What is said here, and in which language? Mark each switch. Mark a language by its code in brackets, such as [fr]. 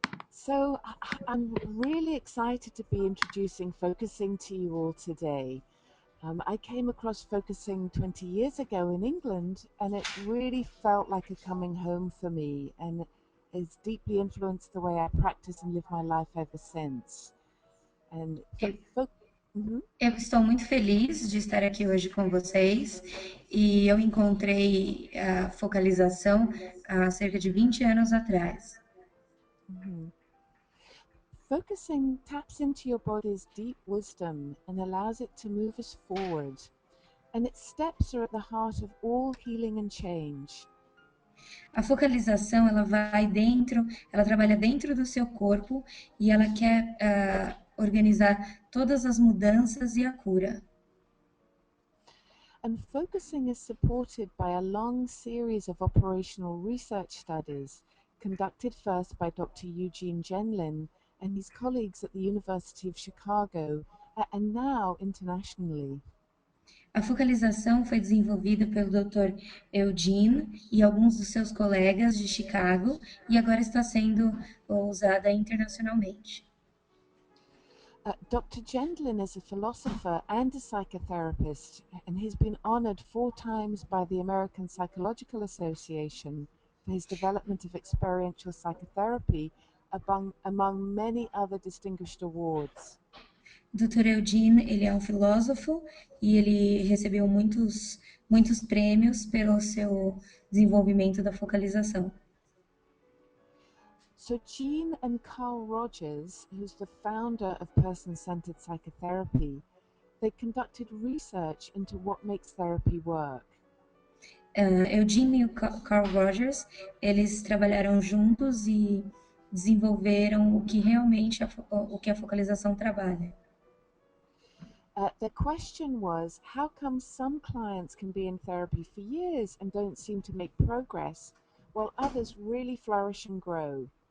[en] So I'm really excited to be introducing focusing to you all today. I came across focusing 20 years ago in England, and it really felt like a coming home for me, and it's deeply influenced the way I practice and live my life ever since. And [pt] Eu Mhm. eu estou muito feliz de estar aqui hoje com vocês e eu encontrei a focalização há cerca de 20 anos atrás. Mhm. [en] Focusing taps into your body's deep wisdom and allows it to move us forward. And its steps are at the heart of all healing and change. [pt] A focalização, ela trabalha dentro do seu corpo e ela quer organizar todas as mudanças e a cura. [en] And focusing is supported by a long series of operational research studies conducted first by Dr. Eugene Genlin and his colleagues at the University of Chicago and now internationally. [pt] A focalização foi desenvolvida pelo Dr. Eugene e alguns dos seus colegas de Chicago e agora está sendo usada internacionalmente. [en] Dr. Gendlin is a philosopher and a psychotherapist, and he's been honored 4 times by the American Psychological Association for his development of experiential psychotherapy, among many other distinguished awards. Dr. [pt] Eugene, ele é um filósofo e ele recebeu muitos prêmios pelo seu desenvolvimento da focalização. [en] So Jean and Carl Rogers, who's the founder of person-centered psychotherapy, they conducted research into what makes therapy work. [pt] Eugene e o Carl Rogers, eles trabalharam juntos e desenvolveram o que realmente o que a focalização trabalha. [en] The question was, how come some clients can be in therapy for years and don't seem to make progress, while others really flourish and grow?